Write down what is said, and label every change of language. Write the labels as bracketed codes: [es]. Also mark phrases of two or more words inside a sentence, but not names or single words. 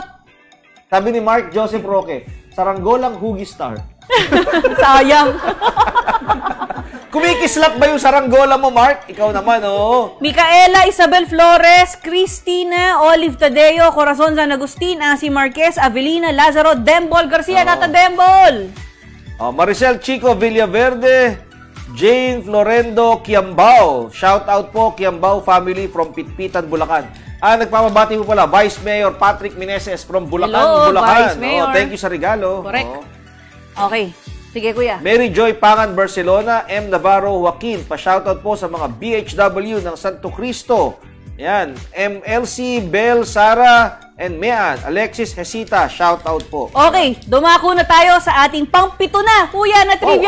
[tl] Sabi ni Mark Joseph Roque, saranggolang Hugi Star. Sayang. Kumikislap ba yung saranggola mo, Mark? Ikaw naman, oo. Micaela Isabel Flores, Cristina Olive Tadeo, Corazon San Agustin, Asi Marquez, Avelina Lazaro, Dembol Garcia, Nata Dembol. Maricel Chico Villaverde, Jane Florendo Kiambao. [en] Shout out po, Kiambao family from Pitpitan, Bulacan. [tl] Nagpapabati po pala, [en] Vice Mayor [tl] Patrick Meneses from Bulacan, [en] Hello, Bulacan. Vice Mayor. Thank you [tl] sa regalo. [en] Correct. [tl] Oo. Okay. Sige, kuya. Mary Joy Pangan Barcelona, M. Navarro Joaquin. Pa-shoutout po sa mga BHW ng Santo Cristo. Yan. MLC, Bel, Sara, and Mean. Alexis Hesita, shoutout po. Okay, dumako na tayo sa ating pang-pito na, kuya, na trivia